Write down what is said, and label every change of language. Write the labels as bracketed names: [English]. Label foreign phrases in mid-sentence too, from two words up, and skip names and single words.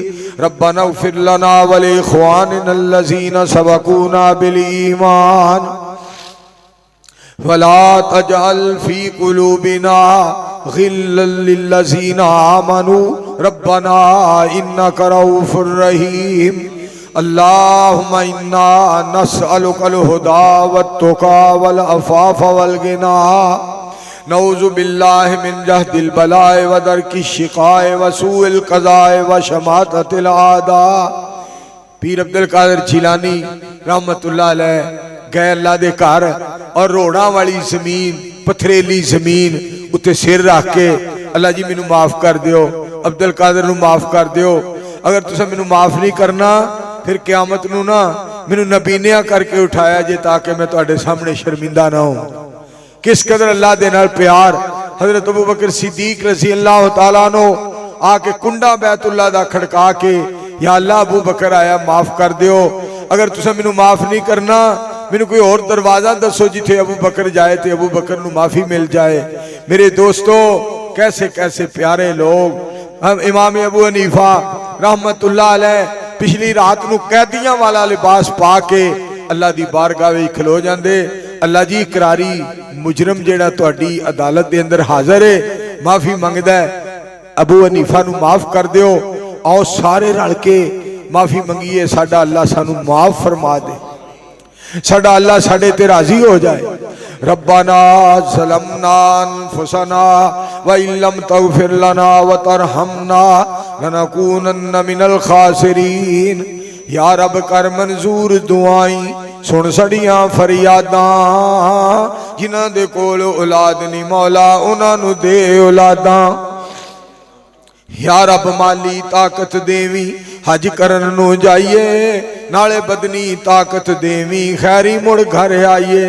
[Arabic] ربنا اغفر لنا ولإخواننا الذين سبقونا بالإيمان ولا تجعل في قلوبنا غلا للذين آمنوا ربنا إنك رءوف رحيم. اللهم إنا نسألك الهدى والتقى والعفاف والغنى نعوذ بالله من جهد البلاء ودرك الشقاء وسوء القضاء وشماتة الأعداء. [Punjabi] پیر عبدالقادر جیلانی [Arabic] رحمۃ اللہ علیہ [Punjabi] گئے اللہ دے گھر اور روڑا والی زمین پتھریلی زمین اُتے سر رکھ کے اللہ جی مینوں معاف کر دیو، عبدالقادر نوں معاف کر دیو. اگر تسیں مینوں معاف نہیں کرنا فیر قیامت نوں نا مینوں نابینیا کرکے اٹھایا جے تاکہ میں تہاڈے سامنے شرمندہ نا ہو. کس قدر اللہ دے نال پیار. حضرت ابوبکر صدیق [Arabic] رضی اللہ تعالیٰ عنہ [Punjabi] آکے کنڈا بیت اللہ دا کھڑکا کے [Arabic] یا اللہ [Punjabi] ابوبکر آیا معاف کر دیو. اگر تسیں مینوں معاف نہیں کرنا مینوں کوئی اور دروازہ دسو جتھے ابوبکر جائے تو ابوبکر نوں معافی مل جائے. [Urdu] میرے دوستو کیسے کیسے پیارے لوگ. [Punjabi] ہم امام ابو حنیفہ [Arabic] رحمۃ اللہ علیہ [Punjabi] پچھلی رات نوں قیدیاں والا لباس پا کے اللہ دی بارگاہ وچ کھلو جاندے. اللہ جی قراری مجرم جیہڑا تہاڈی عدالت دے اندر حاضر ہے معافی منگدا ہے، ابو حنیفہ نوں معاف کر دیو. آؤ سارے رل کے معافی منگیے، ساڈا اللہ سانوں معاف فرما دے، ساڈا اللہ ساڈے تے راضی ہو جائے. [Arabic] ربنا ظلمنا أنفسنا وإن لم تغفر لنا وترحمنا لنكونن من الخاسرين. یا رب [Punjabi] کر منظور دعائیں سن سڑیاں فریاداں، جنہاں دے کول اولاد نہیں مولا اونہاں نوں دے اولاداں. [Arabic] یا رب [Punjabi] مالی طاقت دیویں حج کرن نوں جائیے، نالے بدنی طاقت دیویں خیری مڑ گھر آئیے.